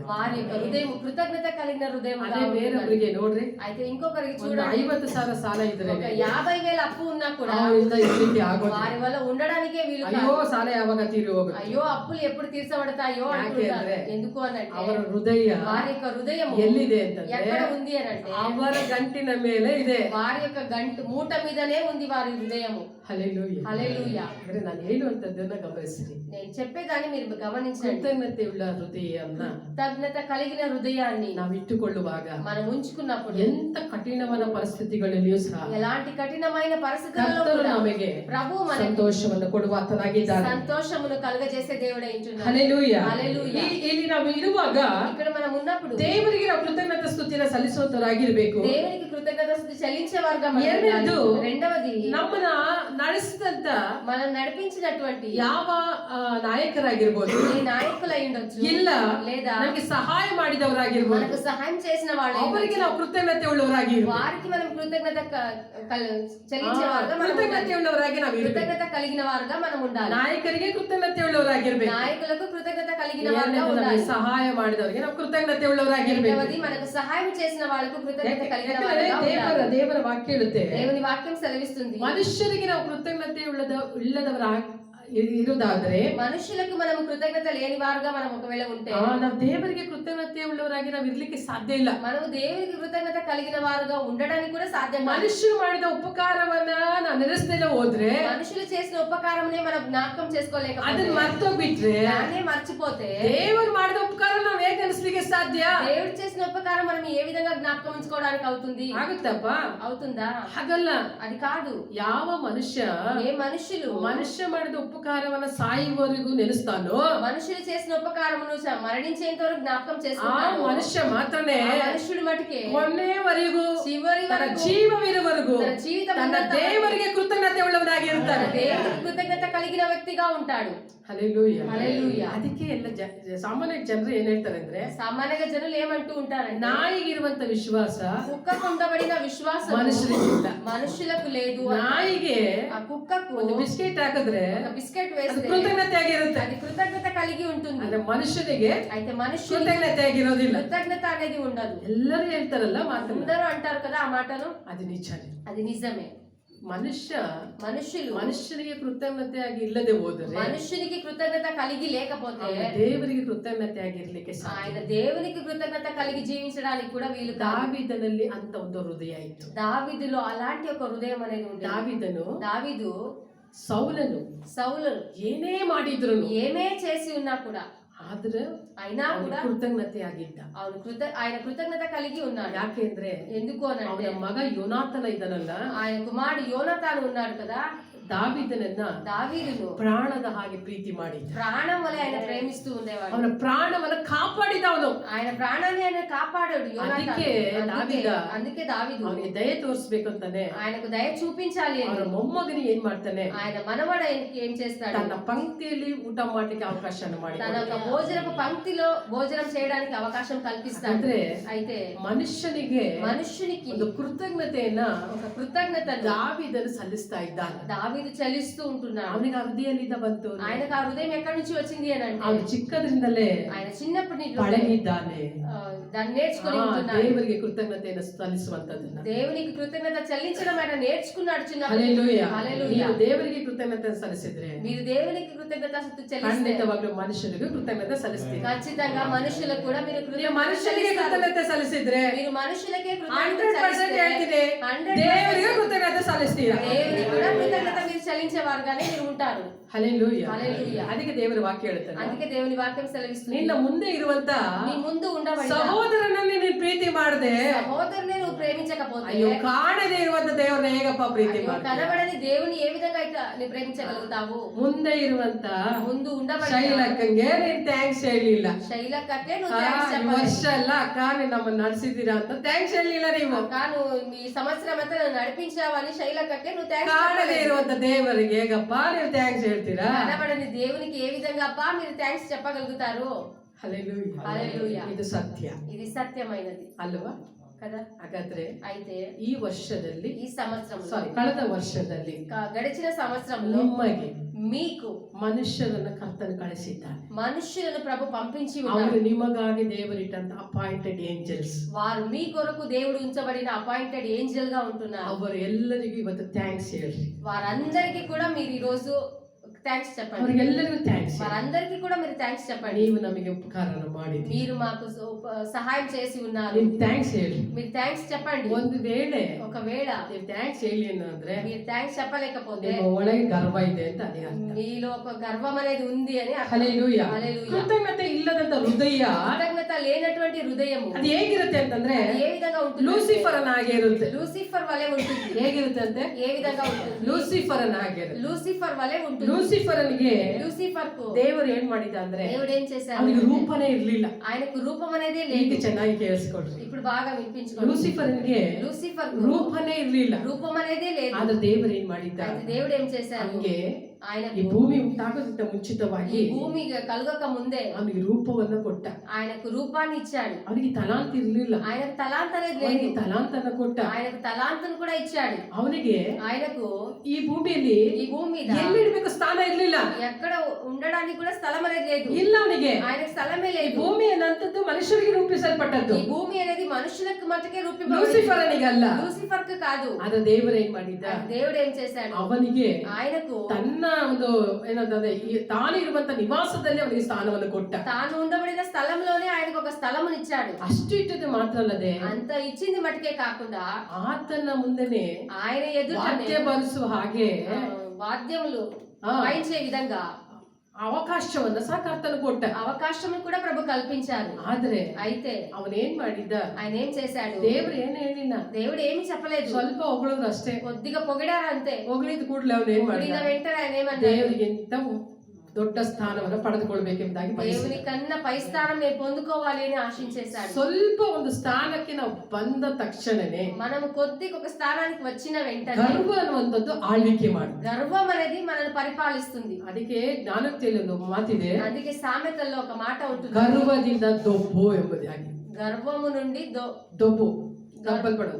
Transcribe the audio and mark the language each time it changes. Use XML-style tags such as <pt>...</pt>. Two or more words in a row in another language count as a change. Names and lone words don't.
<te>వారి యొక్క హృదయం కృతజ్ఞత కలిగిన హృదయం.</te> <kn>ಅದೇ ಬೇರೊಬ್ಬರಿಗೆ ನೋಡ್ರಿ,</kn> <te>అయితే ఇంకొకరికి</te> <kn>ಒಂದು</kn> <te>చూడండి,</te> <kn>50,000 ಸಾಲ ಇದ್ರೆ</kn> <te>ఒక 50,000 అప్పు ఉన్నా కూడా</te> <kn>ಅವರಿಂದ ಈ ರೀತಿ ಆಗೋದು.</kn> <te>వారి వల్ల ఉండడానికే వీలు కాదు.</te> <kn>ಅಯ್ಯೋ ಸಾಲ ಯಾವಾಗ ತೀರಿ ಹೋಗುತ್ತೆ.</kn> <te>అయ్యో అప్పులు ఎప్పుడు తీర్చబడతాయో అంటుంటారు. ఎందుకు అనంటే</te> <kn>ಅವರ హృదಯ</kn> <te>వారి యొక్క హృదయం</te> <kn>ಎಲ್ಲಿದೆ ಅಂತಂದ್ರೆ</kn> <te>ఎక్కడ ఉంది అనంటే</te> <kn>ಅವರ ಗಂಟಿನ ಮೇಲೆ ಇದೆ.</kn> <te>వారి యొక్క గంటు మూట మీదనే ఉంది వారి హృదయము.</te> <kn>ಹಲ್ಲೆಲೂಯಾ.</kn> <te>హల్లెలూయా.</te> <kn>ಅಂದ್ರೆ ನಾನು ಹೇಳುವಂತದ್ದನ್ನ ಗಮನಿಸಿರಿ.</kn> <te>నేను చెప్పేదాన్ని మీరు గమనించండి.</te> <kn>ಕೃತಜ್ಞತೆ ಉಳ್ಳ ಹೃದಯವನ್ನ</kn> <te>కృతజ్ఞత కలిగిన హృదయాన్ని</te> <kn>ನಾವು ಇಟ್ಟುಕೊಳ್ಳುವಾಗ</kn> <te>మనం ఉంచుకున్నప్పుడు</te> <kn>ಎಂತ ಕಠಿಣವಾದ ಪರಿಸ್ಥಿತಿಗಳಲ್ಲಿಯೂ ಸಹ</kn> <te>ఎలాంటి కఠినమైన పరిస్థితుల్లో</te> <kn>ಕರ್ತನು</kn> <te>కూడా</te> <kn>ನಮಗೆ</kn> <te>ప్రభు మనకి</te> <kn>ಸಂತೋಷವನ್ನು ಕೊಡುವ ಆತನಾಗಿದ್ದಾನೆ.</kn> <te>సంతోషమును కలుగజేసే దేవుడై ఉంటున్నాడు.</te> <kn>ಹಲ್ಲೆಲೂಯಾ.</kn> <te>హల్లెలూయా.</te> <kn>ಇಲ್ಲಿ ನಾವು ಇರುವಾಗ</kn> <te>ఇక్కడ మనం ఉన్నప్పుడు</te> <kn>ದೇವರಿಗೆ ನಾವು ಕೃತಜ್ಞತಾ ಸ್ತುತಿನ ಸಲ್ಲಿಸುವಂತರಾಗಿರ್ಬೇಕು.</kn> <te>దేవునికి కృతజ్ఞత స్తుతి చెల్లించే వారుగా మనం</te> <kn>ಎರಡನೇದು,</kn> <te>ఉండాలి. రెండవది,</te> <kn>ನಮ್ಮನ್ನ ನಡೆಸಿದಂತ</kn> <te>మనం నడిపించినటువంటి</te> <kn>ಯಾವ ನಾಯಕರಾಗಿರ್ಬೋದು,</kn> <te>ఈ నాయకులై ఉండొచ్చు,</te> <kn>ಇಲ್ಲ</kn> <te>లేదా</te> <kn>ನಮಗೆ ಸಹಾಯ ಮಾಡಿದವರಾಗಿರ್ಬೋದು,</kn> <te>మనకు సహాయం చేసిన వాళ్ళు</te> <kn>ಅವರಿಗೆ ನಾವು ಕೃತಜ್ಞತೆ ಉಳ್ಳವರಾಗಿರ್ಬೇಕು.</kn> <te>వారికి మనం కృతజ్ఞత చెల్లించే వారుగా మనం</te> <kn>ಕೃತಜ್ಞತೆ</kn> <te>ఉండాలి.</te> <kn>ಉಳ್ಳವರಾಗಿ ನಾವು ಇರ್ಬೇಕು.</kn> <te>కృతజ్ఞత కలిగిన వారుగా మనం ఉండాలి.</te> <kn>ನಾಯಕರಿಗೆ ಕೃತಜ್ಞತೆ ಉಳ್ಳವರಾಗಿರ್ಬೇಕು.</kn> <te>నాయకులకు కృతజ్ఞత కలిగిన వారుగా</te> <kn>ನಮಗೆ</kn> <te>ఉండాలి.</te> <kn>ಸಹಾಯ ಮಾಡಿದವರಿಗೆ ನಾವು ಕೃತಜ್ಞತೆ ಉಳ್ಳವರಾಗಿರ್ಬೇಕು.</kn> <te>రెండవది, మనకు సహాయం చేసిన వాళ్ళకు కృతజ్ఞత కలిగిన వారుగా</te> <kn>ಯಾಕಂದ್ರೆ</kn> <te>ఉండాలి.</te> <kn>ದೇವರ ವಾಕ್ಯ ಹೇಳುತ್ತೆ,</kn> <te>దేవుని వాక్యం సెలవిస్తుంది,</te> <kn>ಮನುಷ್ಯರಿಗೆ ನಾವು ಕೃತಜ್ಞತೆ ಉಳ್ಳದವರ ಇರುವುದಾದ್ರೆ,</kn> <te>మనుషులకు మనము కృతజ్ఞత లేని వారుగా మనం ఒకవేళ ఉంటే</te> <kn>ನಾವು ದೇವರಿಗೆ ಕೃತಜ್ಞತೆ ಉಳ್ಳವರಾಗಿ ನಾವು ಇರ್ಲಿಕ್ಕೆ ಸಾಧ್ಯ ಇಲ್ಲ.</kn> <te>మనము దేవునికి కృతజ్ఞత కలిగిన వారుగా ఉండడానికి కూడా సాధ్యం కాదు.</te> <kn>ಮನುಷ್ಯರು ಮಾಡಿದ ಉಪಕಾರವನ್ನ ನಾವು ನೆನೆಸ್ದೇ ಹೋದ್ರೆ,</kn> <te>మనుషులు చేసిన ఉపకారమునే మనం జ్ఞాపకం</te> <kn>ಅದನ್ನ</kn> <te>చేసుకోలేకపోతే,</te> <kn>ಮರ್ತೋಗ್ಬಿಟ್ರೆ,</kn> <te>దాన్నే మర్చిపోతే</te> <kn>ದೇವರು ಮಾಡಿದ ಉಪಕಾರ ನಾವು ಹೇಗೆ ನೆನೆಸ್ಲಿಕ್ಕೆ ಸಾಧ್ಯ</kn> <te>దేవుడు చేసిన ఉపకారం మనం ఏ విధంగా జ్ఞాపకం ఉంచుకోవడానికి అవుతుంది?</te> <kn>ಆಗುತ್ತಪ್ಪ?</kn> <te>అవుతుందా?</te> <kn>ಹಾಗಲ್ಲ.</kn> <te>అది కాదు.</te> <kn>ಯಾವ ಮನುಷ್ಯ</kn> <te>ఏ మనుషులు</te> <kn>ಮಾಡಿದ ಉಪಕಾರವನ್ನ ಸಾಯುವವರೆಗೂ ನೆನೆಸ್ತಾನೋ,</kn> <te>మనుషులు చేసిన ఉపకారమును మరణించేంత వరకు జ్ఞాపకం</te> <kn>ಆ</kn> <te>చేసుకుంటాడు.</te> <kn>ಮನುಷ್ಯ ಮಾತ್ರನೇ</kn> <te>ఆ మనుషుడు మటుకే</te> <kn>ಕೊನೆವರೆಗೂ</kn> <te>చివరి</te> <kn>ತನ್ನ</kn> <te>వరకు</te> <kn>ಜೀವವಿರುವವರೆಗೂ</kn> <te>తన జీవితం</te> <kn>ತನ್ನ ದೇವರಿಗೆ ಕೃತಜ್ಞತೆ ಉಳ್ಳವನಾಗಿರ್ತಾನೆ.</kn> <te>దేవునికి కృతజ్ఞత కలిగిన వ్యక్తిగా ఉంటాడు.</te> <kn>ಹಲ್ಲೆಲೂಯಾ.</kn> <te>హల్లెలూయా.</te> <kn>ಅದಕ್ಕೆ ಎಲ್ಲ ಸಾಮಾನ್ಯ ಜನರು ಏನ್ ಹೇಳ್ತಾರೆ ಅಂದ್ರೆ,</kn> <te>సామాన్యంగా జనులు ఏమంటూ ఉంటారంటే,</te> <kn>ನಾಯಿಗಿರುವಂತ ವಿಶ್ವಾಸ</kn> <te>కుక్కకు ఉండబడిన విశ్వాసం</te> <kn>ಮನುಷ್ಯರಿಗಿಲ್ಲ.</kn> <te>మనుషులకు లేదు.</te> <kn>ನಾಯಿಗೆ</kn> <te>ఆ కుక్కకు</te> <kn>ಒಂದು ಬಿಸ್ಕೆಟ್ ಹಾಕಿದ್ರೆ</kn> <te>ఒక బిస్కెట్</te> <kn>ಅದು</kn> <te>వేస్తే</te> <kn>ಕೃತಜ್ಞತೆ ಆಗಿರುತ್ತೆ.</kn> <te>అది కృతజ్ఞత కలిగి ఉంటుంది.</te> <kn>ಆದ್ರೆ ಮನುಷ್ಯನಿಗೆ</kn> <te>అయితే మనుషులు</te> <kn>ಕೃತಜ್ಞತೆ ಆಗಿರೋದಿಲ್ಲ.</kn> <te>కృతజ్ఞత అనేది ఉండదు.</te> <kn>ಎಲ್ಲರೂ ಹೇಳ್ತಾರಲ್ಲ ಮಾತನ್ನ,</kn> <te>అందరూ అంటారు కదా ఆ మాటను,</te> <kn>ಅದು ನಿಜಾನೇ.</kn> <te>అది నిజమే.</te> <kn>ಮನುಷ್ಯನಿಗೆ ಕೃತಜ್ಞತೆ ಆಗಿ ಇಲ್ಲದೆ ಹೋದರೆ,</kn> <te>మనుషునికి కృతజ్ఞత కలిగి లేకపోతే</te> <kn>ದೇವರಿಗೆ ಕೃತಜ್ಞತೆ ಆಗಿರ್ಲಿಕ್ಕೆ ಸಾಧ್ಯ.</kn> <te>ఆయన దేవునికి కృతజ్ఞత కలిగి జీవించడానికి కూడా వీలు కాదు.</te> <kn>ದಾವೀದನಲ್ಲಿ ಅಂತ ಒಂದು ಹೃದಯ ಇತ್ತು.</kn> <te>దావీదులో అలాంటి ఒక హృదయం అనేది ఉంది. దావీదు</te> <kn>ಸೌಲನು ಏನೇ ಮಾಡಿದ್ರು,</kn> <te>ఏమే చేసి ఉన్నా కూడా,</te> <kn>ಆದ್ರೆ</kn> <te>అయినా కూడా</te> <kn>ಕೃತಜ್ಞತೆ ಆಗಿದ್ದ.</kn> <te>ఆయన కృతజ్ఞత కలిగి ఉన్నాడు.</te> <kn>ಯಾಕೆಂದ್ರೆ</kn> <te>ఎందుకు అని</te> <kn>ಅವನ ಮಗ ಯೋನಾತನ ಇದ್ದನಲ್ಲ,</kn> <te>ఆయన కుమారుడు యోనాతాను ఉన్నాడు కదా,</te> <kn>దావీదును ಪ್ರಾಣದ ಹಾಗೆ ಪ್ರೀತಿ ಮಾಡಿದ್ದ.</kn> <te>ప్రాణం వలె ఆయన ప్రేమిస్తూ ఉండేవాడు.</te> <kn>ಅವನ ಪ್ರಾಣವನ್ನ ಕಾಪಾಡಿದವನು.</kn> <te>ఆయన ప్రాణాన్ని ఆయన కాపాడాడు. అందుకే దావీదు</te> <kn>ಅವನಿಗೆ ದಯೆ ತೋರಿಸ್ಬೇಕಂತಾನೆ,</kn> <te>ఆయనకు దయ చూపించాలి అని</te> <kn>ಅವನ ಮೊಮ್ಮಗನಿಗೆ ಏನ್ ಮಾಡ್ತಾನೆ,</kn> <te>ఆయన మనవడు ఏం చేస్తాడు,</te> <kn>ತನ್ನ ಪಂಕ್ತಿಯಲ್ಲಿ ಊಟ ಮಾಡ್ಲಿಕ್ಕೆ ಅವಕಾಶ ಮಾಡಿ,</kn> <te>తన ఒక భోజనపు పంక్తిలో భోజనం చేయడానికి అవకాశం కల్పిస్తాడు. అయితే</te> <kn>ಮನುಷ್ಯನಿಗೆ ಒಂದು ಕೃತಜ್ಞತೆಯನ್ನ</kn> <te>ఒక కృతజ్ఞత</te> <kn>దావీದನು ಸಲ್ಲಿಸ್ತಾ ಇದ್ದಾನೆ.</kn> <te>దావీదు చెల్లిస్తూ ఉంటున్నాడు.</te> <kn>ಅವನಿಗೆ ಹೃದಯದಿಂದ ಬಂತು.</kn> <te>ఆయనకు ఆ హృదయం ఎక్కడి నుంచి వచ్చింది అని అంటే,</te> <kn>ಅವನು ಚಿಕ್ಕದ್ರಿಂದಲೇ</kn> <te>ఆయన చిన్నప్పటి నుంచి</te> <kn>ಪಳಗಿದ್ದಾನೆ.</kn> <te>దాన్ని నేర్చుకుని ఉంటున్నాడు.</te> <kn>ದೇವರಿಗೆ ಕೃತಜ್ಞತೆಯನ್ನು ಸಲ್ಲಿಸುವಂತದ್ದನ್ನ,</kn> <te>దేవునికి కృతజ్ఞత చెల్లించడం ఆయన నేర్చుకున్నాడు చిన్నప్పుడు. హల్లెలూయా. హల్లెలూయా.</te> <kn>ನೀವು ದೇವರಿಗೆ ಕೃತಜ್ಞತೆ ಸಲ್ಲಿಸಿದ್ರೆ,</kn> <te>మీరు దేవునికి కృతజ్ఞత చెల్లిస్తే</te> <kn>ಖಂಡಿತವಾಗ್ಲೂ ಮನುಷ್ಯರಿಗೂ ಕೃತಜ್ಞತೆ ಸಲ್ಲಿಸ್ತೀರಿ.</kn> <te>ఖచ్చితంగా మనుషులకు కూడా మీరు</te> <kn>ಮನುಷ್ಯರಿಗೆ ಕೃತಜ್ಞತೆ ಸಲ್ಲಿಸಿದ್ರೆ,</kn> <te>మీరు మనుషులకే</te> <kn>100% ಹೇಳ್ತೀನಿ, ದೇವರಿಗೆ ಕೃತಜ್ಞತೆ ಸಲ್ಲಿಸ್ತೀರಾ.</kn> <te>దేవునికి కూడా కృతజ్ఞత మీరు చెల్లించేవారుగానే మీరు ఉంటారు. హల్లెలూయా. హల్లెలూయా.</te> <kn>ಅದಕ್ಕೆ ದೇವರ ವಾಕ್ಯ ಹೇಳ್ತಾನೆ,</kn> <te>అందుకే దేవుని వాక్యం సెలవిస్తుంది,</te> <kn>ನಿನ್ನ ಮುಂದೆ ಇರುವಂತ</kn> <te>నీ ముందు ఉండబడిన</te> <kn>ಸಹೋದರನನ್ನು ನೀನು ಪ್ರೀತಿ ಮಾಡದೆ,</kn> <te>సహోదరుని నువ్వు ప్రేమించకపోతే,</te> <kn>ಅಯ್ಯೋ ಕಾಣದೇ ಇರುವಂತ ದೇವರನ್ನ ಹೇಗಪ್ಪ ಪ್ರೀತಿ ಮಾಡ್ತೀಯ?</kn> <te>కనబడని దేవుని ఏ విధంగా అయితే నువ్వు ప్రేమించగలుగుతావు?</te> <kn>ಮುಂದೆ ಇರುವಂತ</kn> <te>ముందు ఉండబడిన</te> <kn>ಶೈಲಕ್ಕಂಗೆ ನೀನ್ ಥ್ಯಾಂಕ್ಸ್ ಹೇಳಿಲ್ಲ.</kn> <te>శైలక్కకే నువ్వు థాంక్స్ చెప్పాలి.</te> <kn>ವರ್ಷ ಎಲ್ಲ ಅಕ್ಕ ನೀನ್ ನಮ್ಮನ್ನ ನಡೆಸಿದೀರಾ ಅಂತ ಥ್ಯಾಂಕ್ಸ್ ಹೇಳಿಲ್ಲ ನೀವು.</kn> <te>అక్క నువ్వు ఈ సంవత్సరం అంతా నడిపించావని శైలక్కకే నువ్వు థాంక్స్</te> <kn>ಕಾಣದೇ ಇರುವಂತ ದೇವರಿಗೆ ಹೇಗಪ್ಪ ನೀವು ಥ್ಯಾಂಕ್ಸ್ ಹೇಳ್ತೀರಾ?</kn> <te>కనబడని దేవునికి ఏ విధంగా అబ్బా మీరు థాంక్స్ చెప్పగలుగుతారు? హల్లెలూయా. హల్లెలూయా.</te> <kn>ಇದು ಸತ್ಯ,</kn> <te>ఇది సత్యమైనది</te> <kn>ಅಲ್ವಾ?</kn> <te>కదా.</te> <kn>ಹಾಗಾದ್ರೆ</kn> <te>అయితే</te> <kn>ಈ ವರ್ಷದಲ್ಲಿ</kn> <te>ఈ సంవత్సరం</te> <kn>ಕಳೆದ ವರ್ಷದಲ್ಲಿ</kn> <te>గడిచిన సంవత్సరంలో</te> <kn>ನಿಮಗೆ</kn> <te>మీకు</te> <kn>ಮನುಷ್ಯರನ್ನ ಕರ್ತನು ಕಳಿಸಿದ್ದಾನೆ.</kn> <te>మనుష్యులను ప్రభు పంపించి</te> <kn>ಅವರು</kn> <te>ఉన్నారు.</te> <kn>ನಿಮಗಾಗಿ ದೇವರಿಟ್ಟಂತ</kn> <en>appointed angels.</en> <te>వారు మీ కొరకు దేవుడు ఉంచబడిన</te> <en>appointed angel</en> <te>గా ఉంటున్నారు.</te> <kn>ಅವರು ಎಲ್ಲರಿಗೂ ಇವತ್ತು ಥ್ಯಾಂಕ್ಸ್ ಹೇಳಿ.</kn> <te>వారందరికీ కూడా మీరు ఈ రోజు థ్యాంక్స్ చెప్పండి.</te> <kn>ಅವರಿಗೆಲ್ಲರಿಗೂ ಥ್ಯಾಂಕ್ಸ್.</kn> <te>వారందరికీ కూడా మీరు థ్యాంక్స్ చెప్పండి.</te> <kn>ನೀವು ನಮಗೆ ಉಪಕಾರನ ಮಾಡಿದ್ದೀರಿ,</kn> <te>మీరు మాకు సహాయం చేసి ఉన్నారు.</te> <kn>ನೀವು ಥ್ಯಾಂಕ್ಸ್ ಹೇಳಿ.</kn> <te>మీరు థ్యాంక్స్ చెప్పండి.</te> <kn>ಒಂದು ವೇಳೆ</kn> <te>ఒకవేళ</te> <kn>ನೀವು ಥ್ಯಾಂಕ್ಸ್ ಹೇಳಿ ಅಂದ್ರೆ</kn> <te>మీరు థ్యాంక్స్ చెప్పలేకపోతే</te> <kn>ನಿಮ್ಮ ಒಳಗೆ ಗರ್ವ ಇದೆ ಅಂತ ಅದೇ ಅರ್ಥ.</kn> <te>మీలో ఒక గర్వం అనేది ఉంది అని అర్థం.</te> <kn>ಹಲ್ಲೆಲೂಯಾ.</kn> <te>హల్లెలూయా.</te> <kn>ಕೃತಜ್ಞತೆ ಇಲ್ಲದಂತ ಹೃದಯ</kn> <te>కృతజ్ఞత లేనటువంటి హృదయము</te> <kn>ಅದು ಹೇಗಿರುತ್ತೆ ಅಂತಂದ್ರೆ</kn> <te>ఏ విధంగా ఉంటుంది?</te> <kn>ಲೂಸಿಫರನ್ ಹಾಗೆ ಇರುತ್ತೆ.</kn> <te>లూసిఫర్ వలె ఉంటుంది.</te> <kn>ಹೇಗಿರುತ್ತೆ ಅಂತೆ?</kn> <te>ఏ విధంగా ఉంటుంది?</te> <kn>ಲೂಸಿಫರನ್ ಹಾಗೆ ಇರುತ್ತೆ.</kn> <te>లూసిఫర్ వలె ఉంటుంది.</te> <kn>ಲೂಸಿಫರನ್ಗೆ</kn> <te>లూసిఫర్ కు</te> <kn>ದೇವರು ಏನ್ ಮಾಡಿದ ಅಂದ್ರೆ</kn> <te>దేవుడు ఏం చేశారు?</te> <kn>ಅವನಿಗೆ ರೂಪನೇ ಇರ್ಲಿಲ್ಲ.</kn> <te>ఆయనకు రూపం అనేది</te> <kn>ಈಗ</kn> <te>లేదు.</te> <kn>ಚೆನ್ನಾಗಿ ಕೇಳಿಸ್ಕೊಡ್ರಿ.</kn> <te>ఇప్పుడు బాగా వినిపించుకోండి.</te> <kn>ಲೂಸಿಫರನ್ಗೆ</kn> <te>లూసిఫర్</te> <kn>ರೂಪನೇ ಇರ್ಲಿಲ್ಲ.</kn> <te>రూపం అనేదే లేదు.</te> <kn>ಆದ್ರೆ ದೇವರು ಏನ್ ಮಾಡಿದ್ದ?</kn> <te>అయితే దేవుడు ఏం చేశారు?</te> <kn>ಹಂಗೆ</kn> <te>ఆయన</te> <kn>ಈ ಭೂಮಿ ಉಂಟಾಗೋದಕ್ಕಿಂತ ಮುಂಚಿತವಾಗಿ</kn> <te>భూమి కలగక ముందే</te> <kn>ಅವನಿಗೆ ರೂಪವನ್ನ ಕೊಟ್ಟ.</kn> <te>ఆయనకు రూపాన్ని ఇచ్చాడు.</te> <kn>ಅವನಿಗೆ ತಲಾಂತ ಇರ್ಲಿಲ್ಲ.</kn> <te>ఆయనకు తలాంత అనేది లేదు.</te> <kn>ಅವನಿಗೆ ತಲಾಂತನ ಕೊಟ್ಟ.</kn> <te>ఆయనకు తలాంతను కూడా ఇచ్చాడు.</te> <kn>ಅವನಿಗೆ</kn> <te>ఆయనకు</te> <kn>ಈ ಭೂಮಿಯಲ್ಲಿ</kn> <te>ఈ భూమి మీద</te> <kn>ಎಲ್ಲಿಡ್ಬೇಕು ಸ್ಥಾನ ಇರ್ಲಿಲ್ಲ.</kn> <te>ఎక్కడ ఉండడానికి కూడా స్థలం అనేది లేదు.</te> <kn>ಇಲ್ಲ ಅವನಿಗೆ.</kn> <te>ఆయనకు స్థలమే</te> <kn>ಈ</kn> <te>లేదు.</te> <kn>ಭೂಮಿ ಅನ್ನಂತದ್ದು ಮನುಷ್ಯರಿಗೆ ರೂಪಿಸಲ್ಪಟ್ಟದ್ದು.</kn> <te>ఈ భూమి అనేది మనుషులకు మట్టుకే</te> <kn>ಲೂಸಿಫರನಿಗೆ ಅಲ್ಲ.</kn> <te>లూసిఫర్ కు కాదు.</te> <kn>ಆದ್ರೆ ದೇವರು ಏನ್ ಮಾಡಿದ್ದ?</kn> <te>దేవుడు ఏం చేశాడు?</te> <kn>ಅವನಿಗೆ</kn> <te>ఆయనకు</te> <kn>ತನ್ನ ಒಂದು ಏನಂತಂದ್ರೆ ತಾನು ಇರುವಂತ ನಿವಾಸದಲ್ಲಿ ಅವನಿಗೆ ಸ್ಥಾನವನ್ನು ಕೊಟ್ಟ.</kn> <te>తాను ఉండబడిన స్థలంలోనే ఆయనకు ఒక స్థలమునిచ్చాడు.</te> <kn>ಅಷ್ಟು ಇಟ್ಟದ್ದು ಮಾತ್ರ ಅಲ್ಲದೆ</kn> <te>అంత ఇచ్చింది మట్టుకే కాకుండా</te> <kn>ಆತನ ಮುಂದೆನೆ</kn> <te>ఆయన ఎదుట</te> <kn>ವಾದ್ಯ ಬರೆಸುವ ಹಾಗೆ</kn> <te>వాద్యములు ఆ. వాయించే విధంగా</te> <kn>ಅವಕಾಶವನ್ನ ಸಹ ಕರ್ತನು ಕೊಟ್ಟ.</kn> <te>అవకాశం కూడా ప్రభు కల్పించారు.</te> <kn>ಆದ್ರೆ</kn> <te>అయితే</te> <kn>ಅವನೇನ್ ಮಾಡಿದ್ದ?</kn> <te>ఆయన ఏం చేశాడు?</te> <kn>ದೇವ್ರು ಏನ್ ಹೇಳಿಲ್ಲ.</kn> <te>దేవుడు ఏమి చెప్పలేదు.</te> <kn>ಸ್ವಲ್ಪ ಹೊಗಳೋದು ಅಷ್ಟೇ.</kn> <te>కొద్దిగా పొగిడారు అంతే.</te> <kn>ಹೊಗಳಿದ ಕೂಡಲೇ ಅವನು ಏನ್</kn> <te>పొగిడిన</te> <kn>ಮಾಡಿದ?</kn> <te>వెంటనే ఆయన ఏమన్నాడు?</te> <kn>ದೇವರಿಗಿಂತ ದೊಡ್ಡ ಸ್ಥಾನವನ್ನು ಪಡೆದುಕೊಳ್ಬೇಕೆಂಬುದಾಗಿ</kn> <te>దేవుని</te> <kn>ಬಯಸಿದ.</kn> <te>కన్నా పై స్థానం నేను పొందుకోవాలి అని ఆశించేశాడు.</te> <kn>ಸ್ವಲ್ಪ ಒಂದು ಸ್ಥಾನಕ್ಕೆ ನಾವು ಬಂದ ತಕ್ಷಣನೇ</kn> <te>మనము కొద్దిగా ఒక స్థానానికి వచ్చిన వెంటనే</te> <kn>ಗರ್ವ ಅನ್ನುವಂಥದ್ದು ಆಳ್ವಿಕೆ ಮಾಡುತ್ತೆ.</kn> <te>గర్వం అనేది మనల్ని పరిపాలిస్తుంది.</te> <kn>ಅದಕ್ಕೆ ಜ್ಞಾನೋಕ್ತಿಯಲ್ಲಿ ಒಂದು ಮಾತಿದೆ,</kn> <te>అందుకే సామెతల్లో ఒక మాట ఉంటుంది,</te> <kn>ಗರ್ವದಿಂದ ದೊಬ್ಬು ಎಂಬುದಾಗಿ.</kn> <te>గర్వము నుండి</te> <kn>ದೊಬ್ಬು ದಬ್ಬಲ್ಪಡೋದು.</kn>